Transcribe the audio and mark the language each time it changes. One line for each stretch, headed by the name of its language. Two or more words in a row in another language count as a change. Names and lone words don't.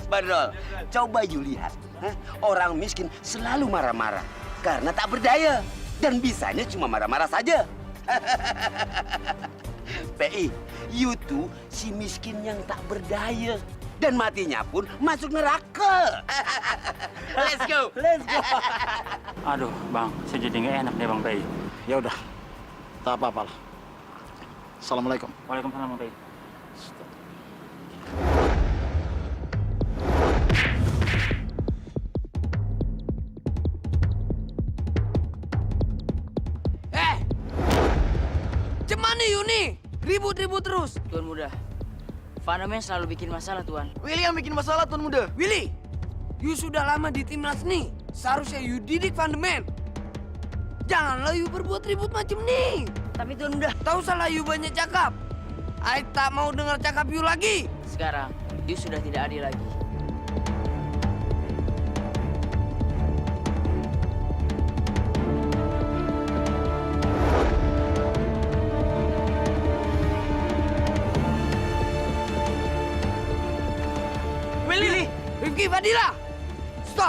Malay: Badrol, coba you lihat. Orang miskin selalu marah-marah karena tak berdaya. Dan bisanya cuma marah-marah saja. PI, you tuh si miskin yang tak berdaya. Dan matinya pun masuk neraka.
English: Let's go. Let's go.
Indonesian: Aduh Bang, saya jadi nggak enak deh Bang Pei. Ya udah, tak apa-apa lah. Assalamualaikum. Waalaikumsalam Bang Pei.
Malay: Cemana Yuni? Ribut-ribut terus. Tuan muda, Vandeman selalu bikin masalah, Tuan. Willy yang bikin masalah, Tuan Muda. Willy, you sudah lama di timnas nih. Seharusnya you didik Vandeman. Janganlah you berbuat ribut macam nih. Tapi Tuan muda, Tahu salah you banyak cakap. I tak mau dengar cakap you lagi. sekarang you sudah tidak adil lagi. Willy, Rifki, Fadila, stop.